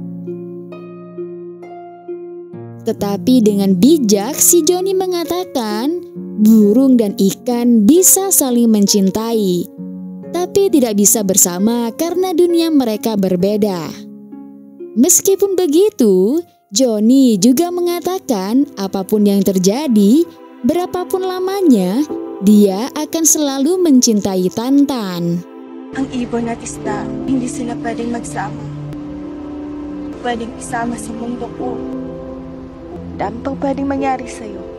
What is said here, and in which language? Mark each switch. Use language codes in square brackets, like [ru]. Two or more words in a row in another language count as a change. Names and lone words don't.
[id] Tetapi dengan bijak si Joni mengatakan burung dan ikan bisa saling mencintai, tapi tidak bisa bersama karena dunia mereka berbeda. Meskipun begitu, Joni juga mengatakan apapun yang terjadi, berapapun lamanya, dia akan selalu mencintai Tantan. [tl] Ang ibon at isda, hindi sila pwedeng magsama. Pwedeng isama sa mundo ko. Dami pang pwedeng mangyari sa'yo.